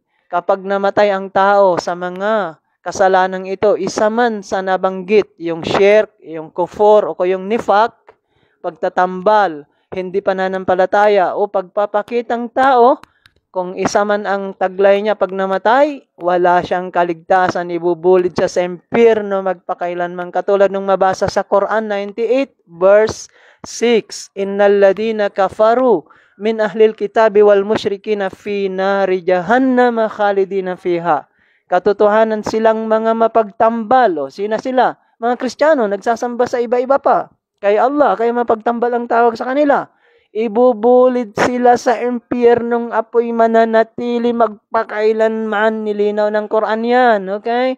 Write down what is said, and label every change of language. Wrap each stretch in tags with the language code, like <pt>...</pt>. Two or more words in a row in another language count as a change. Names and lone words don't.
<tl>Kapag namatay ang tao sa mga kasalanang ito, isa man sa nabanggit, yung shirk, yung kufur, o yung nifak, pagtatambal, hindi pananampalataya, o pagpapakitang tao, kung isa man ang taglay niya pag namatay, wala siyang kaligtasan, ibubulid siya sa impyerno magpakailanman. Katulad nung mabasa sa Quran 98 verse 6,</tl> <ar>إن الذين كفروا من أهل الكتاب والمشركين في نار جهنم خالدين فيها.</ar> <tl>Katotohanan silang mga mapagtambal. O sina sila? Mga Kristiyano, nagsasamba sa iba-iba pa. Kay Allah, kaya mapagtambal ang tawag sa kanila. Ibubulid sila sa impyernong apoy mananatili magpakailanman. Nilinaw ng Quran yan. Okay?</tl>